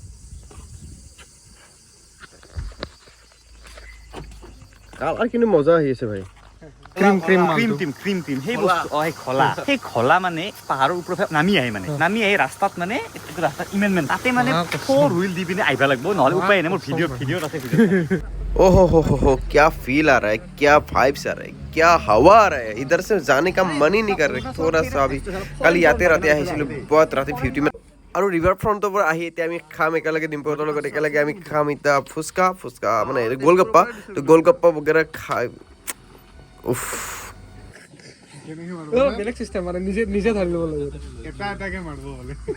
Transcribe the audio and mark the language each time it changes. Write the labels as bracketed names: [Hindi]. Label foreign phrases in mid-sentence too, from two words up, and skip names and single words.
[Assamese] কালাৰ কিন্তু মজা আহি আছে ভাই। ক্ৰীম সেই বস্তু সেই খলা মানে পাহাৰৰ ওপৰত নামি আহি ৰাস্তাত মানে ৰাস্তাত ইমান তাতে মানে 4 হুইল দি পিনে আহিব লাগিব, নহ'লে উপায় নাই। মোৰ ভিডিঅ'ত আছে। [Hindi] ओहो हो क्या फील आ रहा है, क्या वाइब्स आ रहा है, क्या हवा आ रहा है। इधर से जाने का मन ही नहीं कर रहा थोड़ा सा अभी। कल याते [Assamese] আহিছিলোঁ বহুত ৰাতি 50 মিনিট। আৰু ৰিভাৰ ফ্ৰণ্টৰ পৰা আহি এতিয়া আমি খাম একেলগে, ডিম্পুহঁতৰ লগত একেলগে আমি খাম এতিয়া ফুচকা মানে গোলগপ্পা। তো গোলগপ্পা বগেৰা খাই উফ বেলেগ চিষ্টেম মানে নিজে ধৰি ল'ব লাগে, এটাকে মাৰিব বোলে।